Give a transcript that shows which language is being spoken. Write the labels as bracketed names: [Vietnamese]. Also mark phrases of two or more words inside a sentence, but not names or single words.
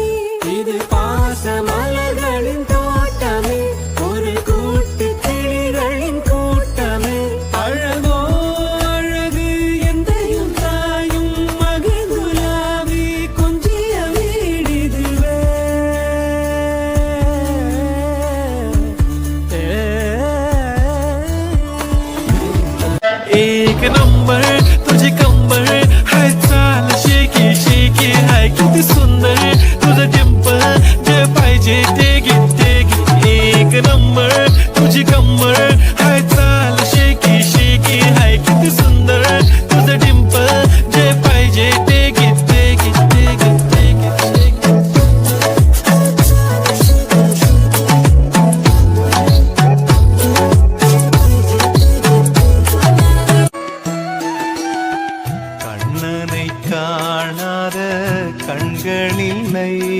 [Tamil] இது பாச மலர்களின் தோட்டமே ஒரு கூட்டு கிளிகளின் கூட்டமே அழகோ அழகு எந்தையும் தாயும் மகிழ்ந்துலாவி கொஞ்சிய வீடிதுவே एक [Marathi] नंबर तुझी कंबर हाय चाल शेकी शेकी हाय किती सुंदर तुझं डिंपल जे पाहिजे ते घे एक नंबर तुझी कंबर हाय चाल शेकी शेकी हाय किती सुंदर तुझं डिंपल जे पाहिजे ते घे [Tamil] கண்ணனை காணாத கண்களில்லை